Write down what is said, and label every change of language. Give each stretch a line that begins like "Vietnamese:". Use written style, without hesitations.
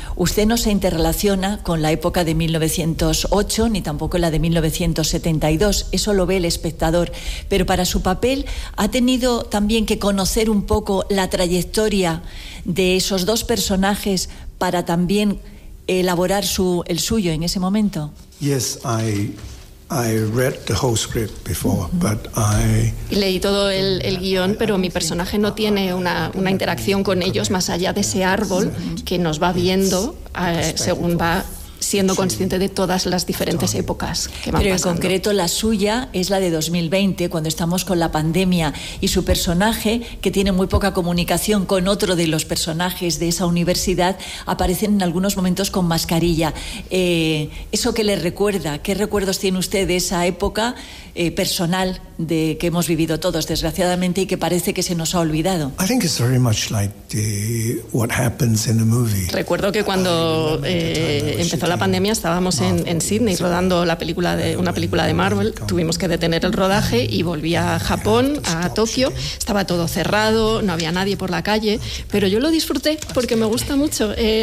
Spanish: Usted no se interrelaciona con la época de 1908 ni tampoco la de 1972. Eso lo ve el espectador. Pero para su papel ha tenido también que conocer un poco la trayectoria de esos dos personajes para también elaborar el suyo en ese momento.
English: Yes, I read the whole script before, but
Spanish: leí todo el guión, pero mi personaje no tiene una interacción con ellos más allá de ese árbol que nos va viendo según va siendo consciente de todas las diferentes épocas que van pasando. Pero en concreto la suya es la de 2020, cuando estamos con la pandemia, y su personaje, que tiene muy poca comunicación con otro de los personajes de esa universidad, aparecen en algunos momentos con mascarilla. ¿Eso qué le recuerda? ¿Qué recuerdos tiene usted de esa época personal de que hemos vivido todos, desgraciadamente, y que parece que se nos ha olvidado?
English: I think it's very much like what happens in the movie.
Spanish: Recuerdo que cuando empezó la pandemia estábamos en Sydney rodando una película de Marvel. Tuvimos que detener el rodaje y volví a Japón, a Tokio. Estaba todo cerrado, no había nadie por la calle, pero yo lo disfruté porque me gusta mucho.